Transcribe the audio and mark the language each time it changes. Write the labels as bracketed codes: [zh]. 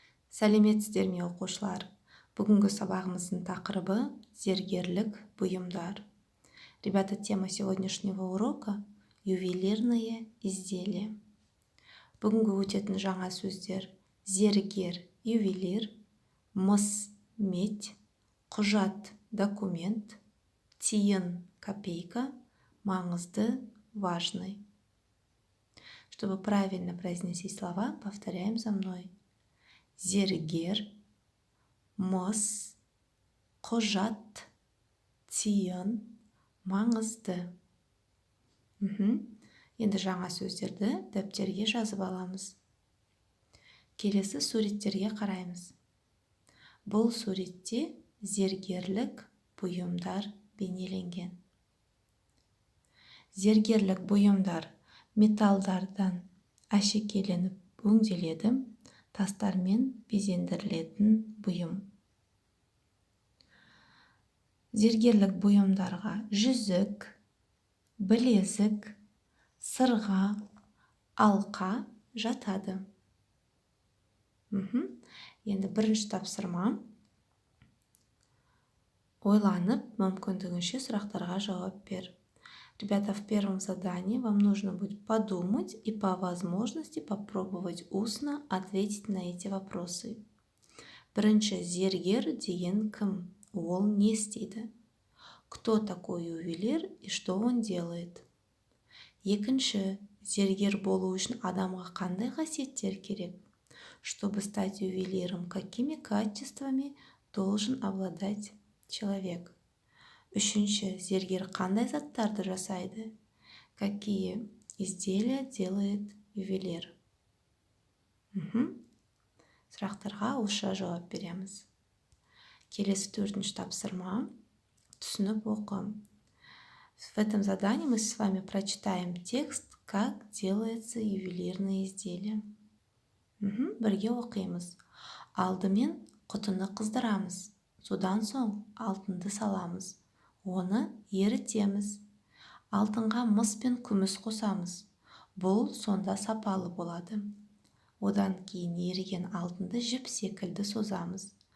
[kk] Сәлеметсіздер ме оқушылар? Бүгінгі сабағымыздың тақырыбы зергерлік бұйымдар. [ru] Ребята, тема сегодняшнего урока – ювелирные изделия. [kk] Бүгінгі өтетін жаңа сөздер: зергер – ювелир, мыс – медь, құжат – документ, тиын – копейка, маңызды – важный. [ru] Чтобы правильно произнести слова, повторяем за мной. [kk] Зергер, мыс, құжат, тиын, маңызды. Енді жаңа сөздерді дәптерге жазып аламыз. Келесі суреттерге қараймыз. Бұл суретте зергерлік бұйымдар бейнеленген. Зергерлік бұйымдар металдардан әшекейленіп өңделеді, тастармен безендірілетін бұйым. Зергерлік бұйымдарға жүзік, білезік, сырға, алқа жатады. Енді бірінші тапсырма. Ойланып, мүмкіндігінше сұрақтарға жауап бер. [ru] Ребята, в первом задании вам нужно будет подумать и по возможности попробовать устно ответить на эти вопросы. [kk] Бірінші, зергер деген кім? Ол не істейді? [ru] Кто такой ювелир и что он делает? [kk] Екінші, зергер болу үшін адамға қандай қасиеттер керек? [ru] Чтобы стать ювелиром, какими качествами должен обладать человек? [kk] Үшінші, зергер қандай заттарды жасайды? [ru] Какие изделия делает ювелир? [kk] Сұрақтарға ауызша жауап береміз. Келесі төртінші тапсырма. Түсініп оқы. [ru] В этом задании мы с вами прочитаем текст, как делается ювелирные изделия. [kk] Бірге оқимыз. Алдымен құтыны қыздырамыз. Содан соң алтынды саламыз. Оны ерітеміз. Алтынға мыс пен күміс қосамыз. Бұл сонда сапалы болады. Одан кейін еріген алтынды жіп секілді созамыз.